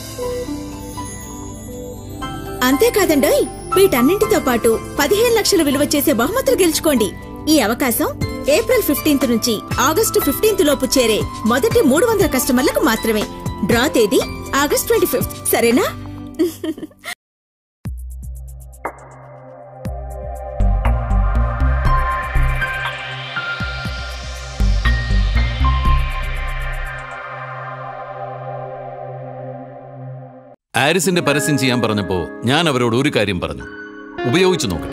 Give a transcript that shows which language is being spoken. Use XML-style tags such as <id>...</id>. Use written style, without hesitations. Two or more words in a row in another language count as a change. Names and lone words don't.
<te>అంతేకాదండోయ్, వీటన్నింటితో పాటు 15 లక్షల విలువ చేసే బహుమతులు గెలుచుకోండి. ఈ అవకాశం ఏప్రిల్ 15 నుంచి ఆగస్టు 15 లోపు చేరే మొదటి 300 కస్టమర్లకు మాత్రమే. డ్రా తేదీ ఆగస్ట్ 25. సరేనా?</te> <ml>ആരിസിന്റെ പരസ്യം ചെയ്യാൻ പറഞ്ഞപ്പോ ഞാൻ അവരോട് ഒരു കാര്യം പറഞ്ഞു, ഉപയോഗിച്ചു നോക്കട്ടെ.</ml>